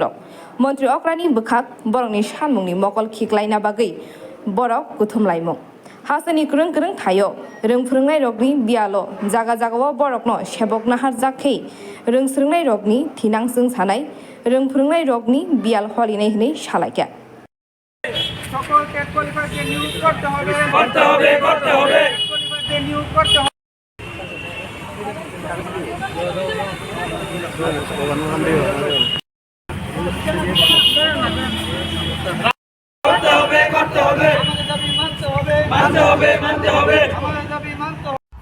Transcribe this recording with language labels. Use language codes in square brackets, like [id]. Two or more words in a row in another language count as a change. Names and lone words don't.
[trp] Montri Okrani Bukak, Boroni Shanmungni Mokol Kiklaina Bagi, Borok Kutum Laimo. Hasani Kurung Kurung Tayo, Rung Frungai Rogni, Bialo, Zaga Zagawa Borokno, Shebok Nahar Zaki, Rung Frungai Rogni, Tinang Sung Sanai, Rung Frungai Rogni, Bial Holinehni, Shalaka. [bn] সকল টেট কোয়ালিফায়ারকে নিয়োগ করতে হবে কোয়ালিফায়ারকে নিয়োগ করতে হবে মানতে হবে আমাদের দাবি মানতে হবে